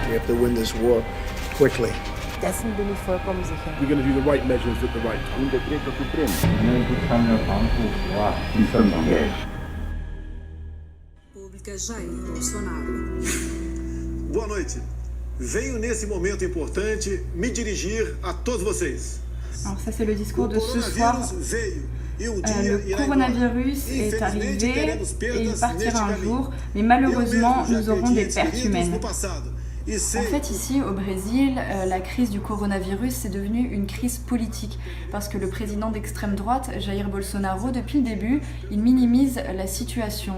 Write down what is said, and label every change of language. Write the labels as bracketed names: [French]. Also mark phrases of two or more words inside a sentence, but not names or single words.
[English] to win this war quickly. [German] Dessen bin ich vollkommen sicher. [English] We're going to do the right measures at the right time. [Spanish] Un decreto supremo. [Portuguese] Pública Jair Bolsonaro. Boa noite. Venho nesse momento importante me dirigir a todos vocês. [French] Alors ça c'est le discours de ce soir. Le coronavirus est arrivé et il partira un jour, mais malheureusement nous aurons des pertes humaines. En fait, ici, au Brésil, la crise du coronavirus c'est devenu une crise politique parce que le président d'extrême droite, Jair Bolsonaro, depuis le début, il minimise la situation.